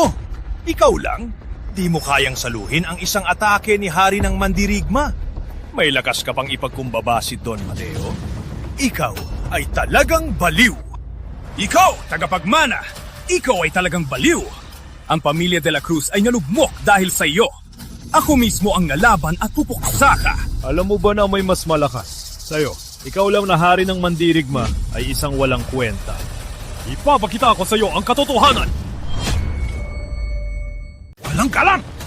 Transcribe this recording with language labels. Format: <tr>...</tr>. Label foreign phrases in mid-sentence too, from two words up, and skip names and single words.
<tl>Ikaw lang, di mo kayang saluhin ang isang atake ni hari ng mandirigma. May lakas ka pang ipagkumbaba si Don Mateo. Ikaw ay talagang baliw. Ikaw, tagapagmana. Ikaw ay talagang baliw. Ang pamilya de la Cruz ay nalugmok dahil sa iyo. Ako mismo ang nalaban at pupuksa ka. Alam mo ba na may mas malakas sa'yo? Ikaw lang na hari ng mandirigma ay isang walang kwenta. Ipapakita ko sa'yo ang katotohanan! Walang kalam!</tl>